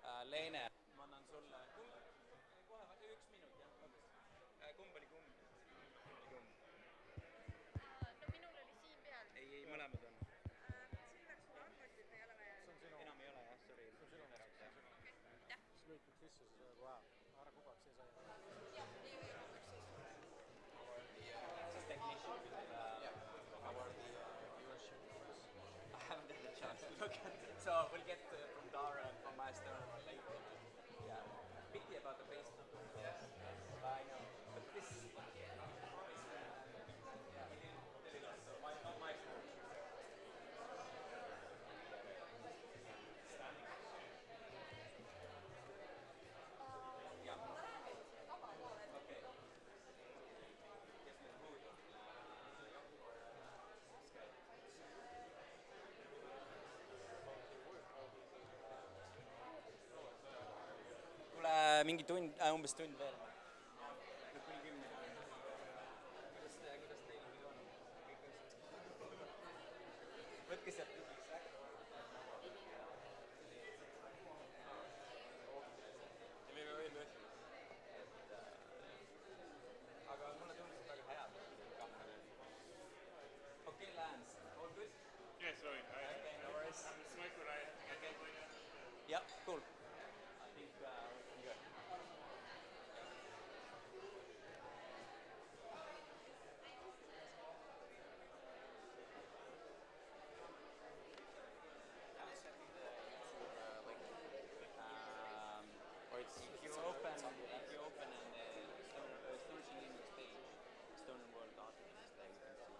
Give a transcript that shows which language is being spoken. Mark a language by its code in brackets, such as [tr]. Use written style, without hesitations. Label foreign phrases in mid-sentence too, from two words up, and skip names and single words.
[et] Leene, ma annan sulle kohe 1 minut, jah. Kumb oli kumb? No minul oli siin peal. Ei, mõlemad on. Siin läks su arvutit, ei ole vaja. Enam ei ole, jah, [en] sorry. I haven't had a chance to look at it. So we'll get from Dara and from my Estonian one later. Yeah. Pity about the base number. Yes. I know. But this is not my fault. Yeah. Okay. [et] Kuule, mingi tund, umbes tund veel. Kuni 10. Kuidas teil muidu on? Võtke sealt tühjaks, jah? Ja me võime ütelda. Aga mulle tundus väga head. [en] Okay, Lance, all good? Yeah, sorry. No worries. I'm a smoker. I have to get going now. Yeah, cool. I think we can go. If you open an Estonishing English page, Estonian World Articles, there you can see.